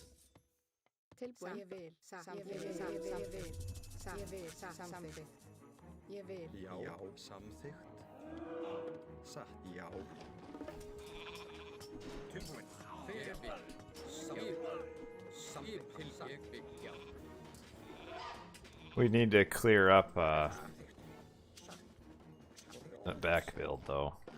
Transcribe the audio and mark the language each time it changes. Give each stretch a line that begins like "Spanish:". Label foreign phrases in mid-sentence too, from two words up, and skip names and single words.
Icelandic: Tilbúin. Ég vil. Samþykkt. Ég vil. Já, samþykkt. Satt, já. Tilbúin.
English: We need to clear up the back build though.